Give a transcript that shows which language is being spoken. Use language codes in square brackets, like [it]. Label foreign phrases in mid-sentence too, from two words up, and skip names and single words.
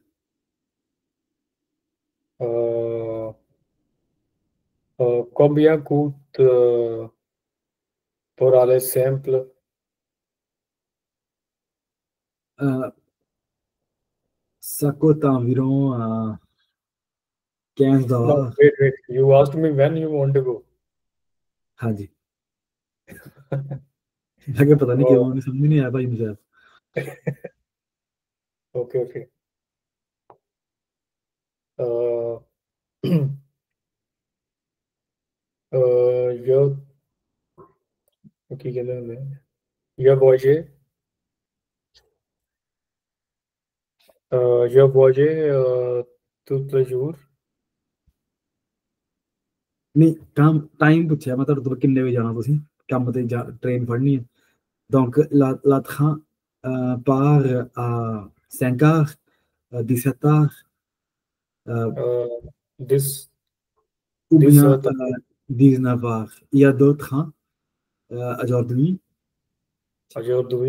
[fr] combien coûte pour aller simple ça coûte environ $15 [en] no wait you asked me when you want to go [hi] हाँ जी मैं पता नहीं क्यों समझ नहीं आया भाई मुझे [en] okay okay [fr] je [pa] ਕੀ ਕਹਿੰਦੇ ਹੁੰਦੇ [fr] je voyage je voyage tout le jour [pa] ਨਹੀਂ ਟਾਈਮ ਪੁੱਛਿਆ ਮੈਂ ਤੁਹਾਡੇ ਤੋਂ ਕਿੰਨੇ ਵਜੇ ਜਾਣਾ ਤੁਸੀਂ ਕੰਮ ਤੇ ਟ੍ਰੇਨ ਫੜਨੀ ਹੈ [fr] donc la train part à 5 heures 17 heures [en] this [fr] ou [en] this [fr] bien 19 heures il y a d'autres trains aujourd'hui aujourd'hui